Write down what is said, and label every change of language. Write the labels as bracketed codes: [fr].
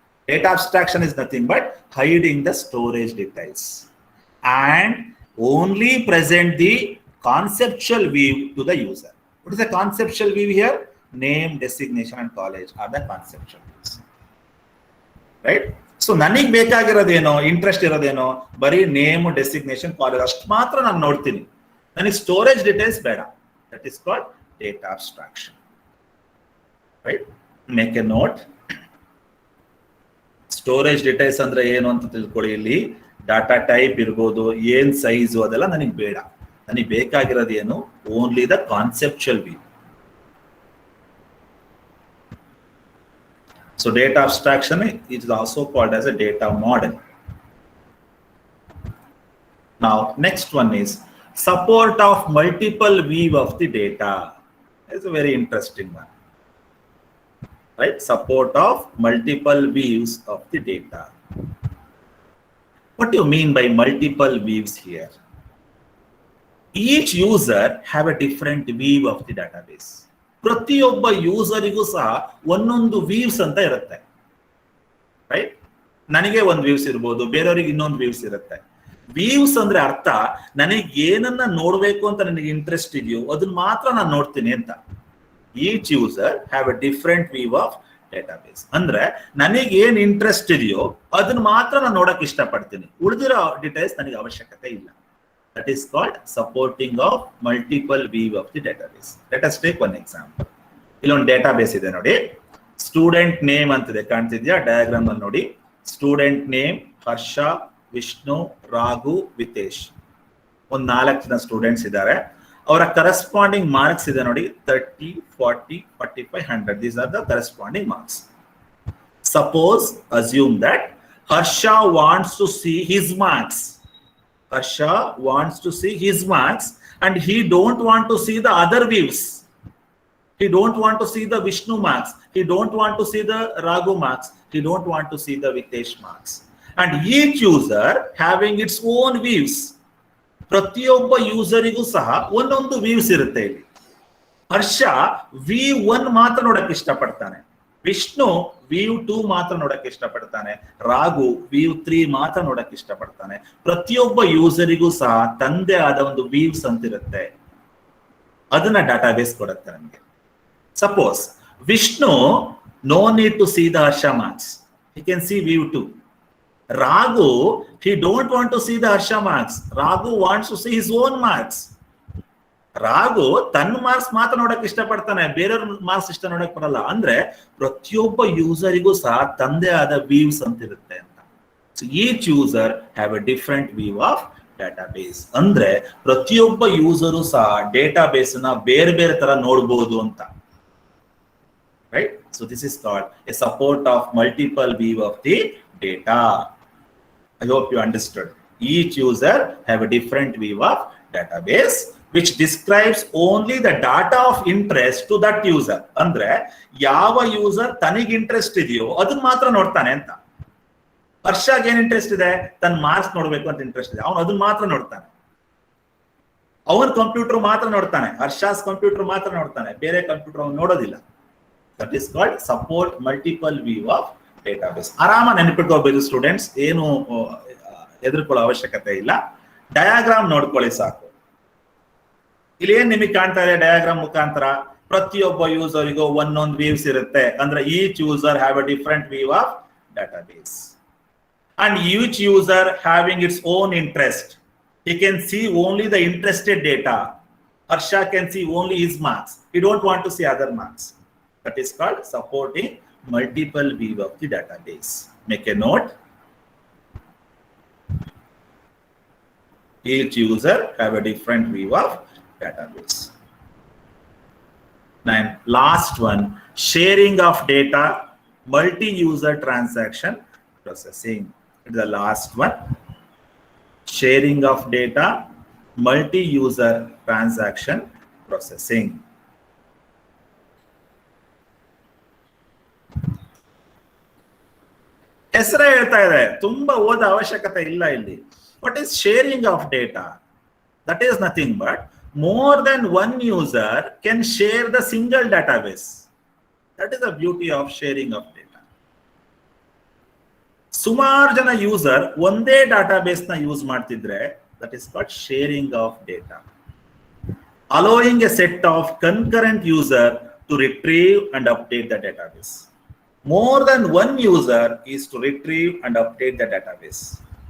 [en] Data abstraction is nothing but hiding the storage details and only present the conceptual view to the user. What is the conceptual view here? Name, designation, and college are the conceptual views. Right? [kn] So ನನಗೆ ಬೇಕಾಗಿರೋದೇನೋ, interest ಇರೋದೇನೋ ಬರೀ name, designation, college ಅಷ್ಟು ಮಾತ್ರ ನಾನು ನೋಡ್ತೀನಿ. ನನಗೆ [en] storage details [kn] ಬೇಡ. [en] That is called data abstraction. Right, make a note. [kn] Storage details ಅಂದ್ರೆ ಏನು ಅಂತ ತಿಳ್ಕೊಳ್ಳಿ. ಇಲ್ಲಿ ಡಾಟಾ ಟೈಪ್ ಇರ್ಬೋದು, ಏನ್ ಸೈಜು ಅದೆಲ್ಲ ನನಗೆ ಬೇಡ. ನನಗೆ ಬೇಕಾಗಿರೋದು ಏನು, [en] Only the conceptual view. So data abstraction is also called as a data model. Now next one is support of multiple view of the data. It's a very interesting one, right? Support of multiple views of the data. What do you mean by multiple views here? Each user have a different view of the database. [kn] ಪ್ರತಿಯೊಬ್ಬ ಯೂಸರಿಗೂ ಸಹ ಒಂದೊಂದು views ಅಂತ ಇರುತ್ತೆ. Right, ನನಗೆ ಒಂದು views ಇರ್ಬೋದು, ಬೇರೆಯವ್ರಿಗೆ ಇನ್ನೊಂದು ವ್ಯೂಸ್ ಇರುತ್ತೆ. ವ್ಯೂಸ್ ಅಂದ್ರೆ ಅರ್ಥ ನನಗೆ ಏನನ್ನ ನೋಡ್ಬೇಕು ಅಂತ ನನಗೆ ಇಂಟ್ರೆಸ್ಟ್ ಇದೆಯೋ ಅದನ್ನ ಮಾತ್ರ ನಾನು ನೋಡ್ತೀನಿ ಅಂತ. [en] Each user have a different view of database. [kn] ಅಂದ್ರೆ ನನಗೆ ಏನ್ ಇಂಟ್ರೆಸ್ಟ್ ಇದೆಯೋ ಅದನ್ನ ಮಾತ್ರ ನಾನು ನೋಡಕ್ ಇಷ್ಟಪಡ್ತೀನಿ, ಉಳಿದಿರೋ ಡೀಟೇಲ್ಸ್ ನನಗೆ ಅವಶ್ಯಕತೆ ಇಲ್ಲ. [en] That is called supporting of multiple view of the database. Let us take one example. [kn] ಇಲ್ಲೊಂದು ಡೇಟಾಬೇಸ್ ಇದೆ ನೋಡಿ. ಸ್ಟೂಡೆಂಟ್ ನೇಮ್ ಅಂತಿದೆ, ಕಾಣ್ತಿದ್ಯಾ ಡಯಾಗ್ರಾಮ್ ಅಲ್ಲಿ ನೋಡಿ. ಸ್ಟೂಡೆಂಟ್ ನೇಮ್ ಹರ್ಷ, ವಿಷ್ಣು, ರಾಘು, ವಿತೇಶ್. ಒಂದು 4 ಜನ ಸ್ಟೂಡೆಂಟ್ಸ್ ಇದ್ದಾರೆ. ಅವರ ಕರೆಸ್ಪಾಂಡಿಂಗ್ ಮಾರ್ಕ್ಸ್ ಇದೆ ನೋಡಿ, 30, 40, 45, 100. [en] These are the corresponding marks. Suppose, assume that Harsha wants to see his marks. Harsha wants to see his marks and he don't want to see the other views. He don't want to see the Vishnu marks. He don't want to see the Raghu marks. He don't want to see the Vitesh marks. And each user having its own views. [kn] ಪ್ರತಿಯೊಬ್ಬ ಯೂಸರಿಗೂ ಸಹ ಒಂದೊಂದು views ಇರುತ್ತೆ ಇಲ್ಲಿ. ಹರ್ಷ V1 ಮಾತ್ರ ನೋಡಕ್ಕೆ ಇಷ್ಟಪಡ್ತಾನೆ, Vishnu V2 ಮಾತ್ರ ನೋಡಕ್ಕೆ ಇಷ್ಟಪಡ್ತಾನೆ, Raghu V3 ಮಾತ್ರ ನೋಡಕ್ಕೆ ಇಷ್ಟಪಡ್ತಾನೆ. ಪ್ರತಿಯೊಬ್ಬ ಯೂಸರಿಗೂ ಸಹ ತಂದೆ ಆದ ಒಂದು ವ್ಯೂಸ್ ಅಂತಿರುತ್ತೆ, ಅದನ್ನ ಡಾಟಾಬೇಸ್ ಕೊಡುತ್ತೆ ನಮಗೆ. [en] Suppose Vishnu no need to see the Harsha marks, he can see V2. Raghu, he don't want to see the Harsha marks. Raghu wants to see his own marks. [kn] Raghu ತನ್ನ ಮಾರ್ಕ್ಸ್ ಮಾತ್ರ ನೋಡಕ್ ಇಷ್ಟಪಡ್ತಾನೆ, ಬೇರೆಯವ್ರ marks ಇಷ್ಟ ನೋಡಕ್ ಬರಲ್ಲ. ಅಂದ್ರೆ ಪ್ರತಿಯೊಬ್ಬ ಯೂಸರಿಗೂ ಸಹ ತಂದೆ ಆದ ವ್ಯೂಸ್ ಅಂತಿರುತ್ತೆ ಅಂತ. [en] So each user have a different view of database. [kn] ಅಂದ್ರೆ ಪ್ರತಿಯೊಬ್ಬ ಯೂಸರು ಸಹ ಡೇಟಾಬೇಸ್ ನ ಬೇರೆ ಬೇರೆ ತರ ನೋಡ್ಬೋದು ಅಂತ. [en] Right, so this is called a support of multiple view of the data. I hope you understood. Each user have a different view of database which describes only the data of interest to that user. [kn] ಅಂದ್ರೆ ಯಾವ user ತನಗೆ interest ಇದೆಯೋ ಅದನ್ನ ಮಾತ್ರ ನೋಡ್ತಾನೆ ಅಂತ. ಹರ್ಷಗೆ ಏನ್ interest ಇದೆ, ತನ್ನ ಮಾರ್ಕ್ಸ್ ನೋಡ್ಬೇಕು ಅಂತ ಇಂಟ್ರೆಸ್ಟ್ ಇದೆ, ಅವನು ಅದನ್ನ ಮಾತ್ರ ನೋಡ್ತಾನೆ. ಅವನ ಕಂಪ್ಯೂಟರ್ ಮಾತ್ರ ನೋಡ್ತಾನೆ, ಹರ್ಷಾಸ್ ಕಂಪ್ಯೂಟರ್ ಮಾತ್ರ ನೋಡ್ತಾನೆ, ಬೇರೆ ಕಂಪ್ಯೂಟರ್ ಅವನು ನೋಡೋದಿಲ್ಲ. [en] That is called support multiple view of database. [kn] ಆರಾಮ ನೆನಪಿಟ್ಕೋಬಹುದು ಸ್ಟೂಡೆಂಟ್ಸ್, ಏನು ಹೆದರ್ಕೊಳ್ಳೋ ಅವಶ್ಯಕತೆ ಇಲ್ಲ. ಡಯಾಗ್ರಾಮ್ ನೋಡ್ಕೊಳ್ಳಿ ಸಾಕು. ಇಲ್ಲಿ ಏನ್ ನಿಮಗೆ ಕಾಣ್ತಾ ಇದೆ ಡಯಾಗ್ರಾಮ್ ಮುಖಾಂತರ, ಪ್ರತಿಯೊಬ್ಬ ಯೂಸರಿಗೂ ಒಂದೊಂದು ವ್ಯೂಸ್ ಇರುತ್ತೆ. [en] ಅಂದ್ರೆ each user have a different view of database and each user having its own interest. he can see only the interested data. Harsha can see only his marks, he don't want to see other marks. That is called supporting multiple view of the database. Make a note. Each user have a different view of database. Then last one, sharing of data, multi-user transaction processing. It is the last one. Sharing of data, multi-user transaction processing. [kn] ಹೆಸರೇ ಹೇಳ್ತಾ ಇದೆ, ತುಂಬಾ ಓದ ಅವಶ್ಯಕತೆ ಇಲ್ಲ ಇಲ್ಲಿ. [en] What is sharing of data? That is nothing but more than one user can share the single database. That is the beauty of sharing of data. [kn] ಸುಮಾರು ಜನ ಯೂಸರ್ ಒಂದೇ ಡಾಟಾಬೇಸ್ ನ ಯೂಸ್ ಮಾಡ್ತಿದ್ರೆ [en] that is called sharing of data. Allowing a set of concurrent user to retrieve and update the database. More than one user is to retrieve and update the database.